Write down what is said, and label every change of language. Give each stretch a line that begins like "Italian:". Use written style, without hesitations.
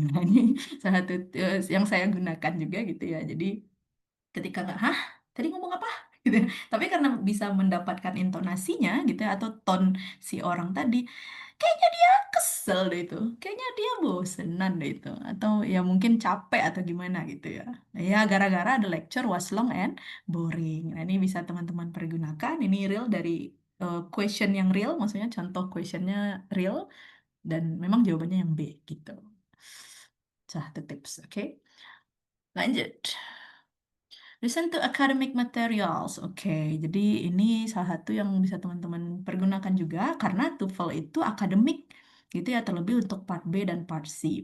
Indonesian: Nah, ini salah satu yang saya gunakan juga gitu ya. Jadi ketika nggak, hah, tadi ngomong apa? Gitu ya. Tapi karena bisa mendapatkan intonasinya gitu ya, atau tone si orang tadi, kayaknya dia kesel deh itu, kayaknya dia bosenan deh itu, atau ya mungkin capek atau gimana gitu ya. Ya gara-gara
English: the lecture was long and boring.
Indonesian: Nah ini bisa teman-teman pergunakan. Ini real dari question yang real, maksudnya contoh questionnya real, dan memang jawabannya yang B gitu. Satu tips, oke? Lanjut.
English: Listen to academic materials.
Indonesian: Oke, jadi ini salah satu yang bisa teman-teman pergunakan juga karena TOEFL itu akademik gitu ya, terlebih untuk part B dan part C.